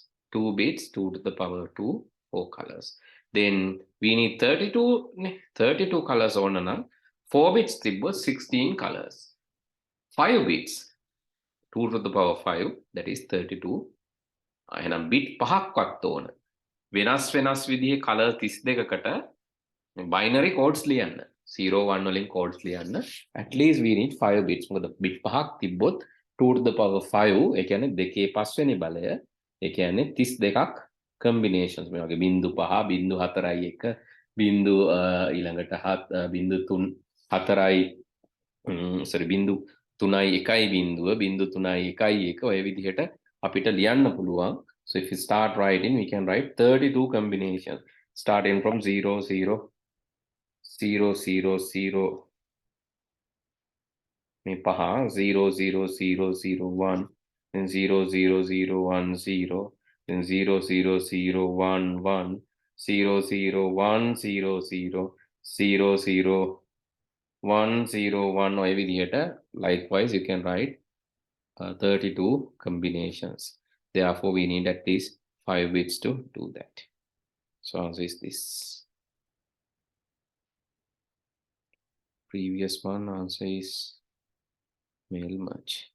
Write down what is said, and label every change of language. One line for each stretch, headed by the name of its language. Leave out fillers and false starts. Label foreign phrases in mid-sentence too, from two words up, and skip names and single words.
English: 2 bits, 2 to the power 2, 4 colors. Then we need 32 colors on 4 bits tibba 16 colors. 5 bits, 2 to the power 5, that is 32.
Sinhala: එහෙනම් bit 5ක්වත් ඕන. වෙනස් විදිහේ color 32කට
English: binary codes
Sinhala: ලියන්න. 0 1 වලින් codes ලියන්න.
English: At least we need 5 bits.
Sinhala: මොකද bit 5ක් තිබ්බොත්
English: 2 to the power 5
Sinhala: ඒ කියන්නේ 2 5 වෙනි බලය. ඒ කියන්නේ 32ක් combinations මේ වගේ 0.5 0.4යි 1 බිංදු ඊළඟට 0.3 4යි sorry 0.3යි 1යි බිංදුව 0.3යි 1යි 1 ඔය විදිහට අපිට ලියන්න පුළුවන්.
English: So if you start writing, we can write 32 combinations starting from 0 0 0 0 0 0 0 0 0 1 then 0 0 0 1 0 then 0 0 0 1 1 00100000101
Sinhala: ඔය විදිහට
English: likewise you can write 32 combinations. Therefore we need at least 5 bits to do that. So answer is this. Previous one answer is mail merge.